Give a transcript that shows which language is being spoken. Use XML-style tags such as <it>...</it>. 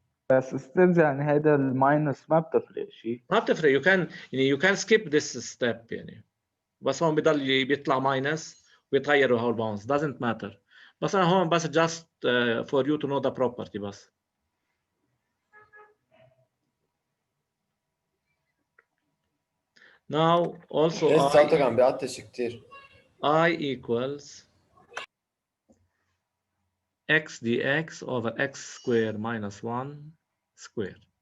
<ar>بس ستيلز يعني هيدا الماينس ما بتفرق شيء. ما بتفرق.</ar> <en>you can skip this step</en> <ar>يعني. بس هون بضل بيطلع ماينس ويتغيروا هول باوندز</ar> <en>doesn't matter.</en> <ar>بس انا هون بس</ar> <en>just for you to know the property</en> <ar>بس.</ar> <en>Now also</en> <ar>ليش صوتك عم بيعطش كتير؟ I equals x dx over x square minus 1 square.</ar>